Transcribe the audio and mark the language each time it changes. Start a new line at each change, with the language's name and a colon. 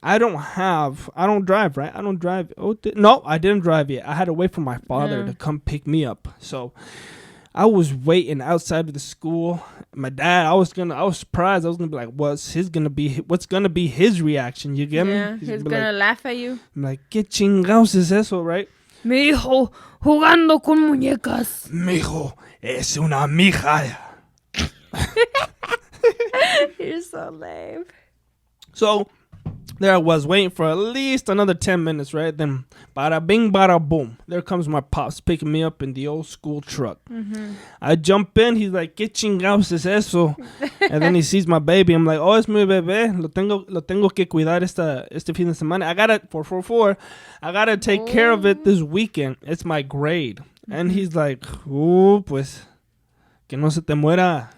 English: I don't drive, right? I don't drive. No, I didn't drive yet. I had to wait for my father to come pick me up. So I was waiting outside of the school. My dad, I was surprised. I was gonna be like, what's gonna be his reaction? You get me? Yeah, he's gonna laugh at you. I'm like,
Spanish: ¿Qué chingados es eso,
English: right?
Spanish: Mi hijo jugando con muñecas. Mijo, es una mija.
English: You're so lame. So there I was waiting for at least another 10 minutes, right? Then bada bing, bada boom. There comes my pops picking me up in the old school truck. I jump in. He's like,
Spanish: ¿Qué chingados es eso?
English: And then he sees my baby. I'm like, oh,
Spanish: es mi bebé. Lo tengo que cuidar este fin de semana.
English: I gotta, 444. I gotta take care of it this weekend. It's my grade. And he's like,
Spanish: pues, que no se te muera.